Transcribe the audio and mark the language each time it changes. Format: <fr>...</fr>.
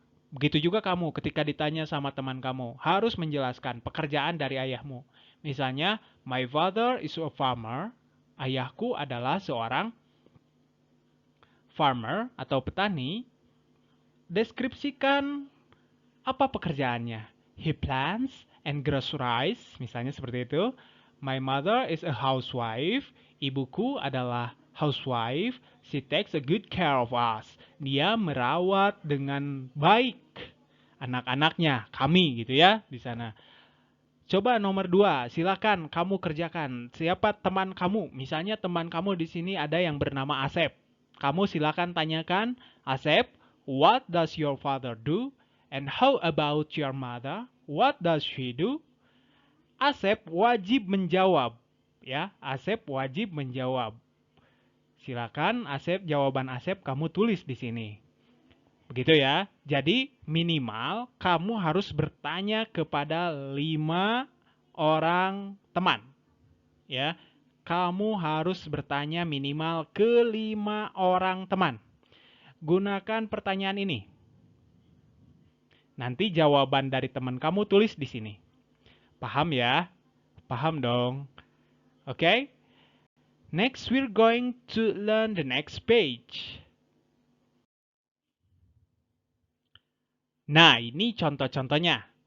<id>Begitu juga kamu ketika ditanya sama teman kamu, harus menjelaskan pekerjaan dari ayahmu. Misalnya,</id> <en>my father is a farmer.</en> <id>Ayahku adalah seorang farmer atau petani. Deskripsikan apa pekerjaannya.</id> <en>He plants and grows rice,</en> <id>misalnya seperti itu.</id> <en>My mother is a housewife.</en> <id>Ibuku adalah housewife.</id> <en>She takes a good care of us.</en> <id>Dia merawat dengan baik anak-anaknya, kami gitu ya di sana. Coba nomor 2, silakan kamu kerjakan. Siapa teman kamu? Misalnya teman kamu di sini ada yang bernama Asep. Kamu silakan tanyakan,</id> <en>Asep, what does your father do? And how about your mother? What does she do? Asep</en> <id>wajib menjawab. Ya, Asep wajib menjawab. Silakan Asep, jawaban Asep kamu tulis di sini. Begitu ya. Jadi minimal kamu harus bertanya kepada 5 orang teman. Ya. Kamu harus bertanya minimal ke 5 orang teman. Gunakan pertanyaan ini. Nanti jawaban dari teman kamu tulis di sini. Paham ya? Paham dong. Oke?</id> <en>Next we're going to learn the next page.</en> <id>Nah, ini contoh-contohnya.</id>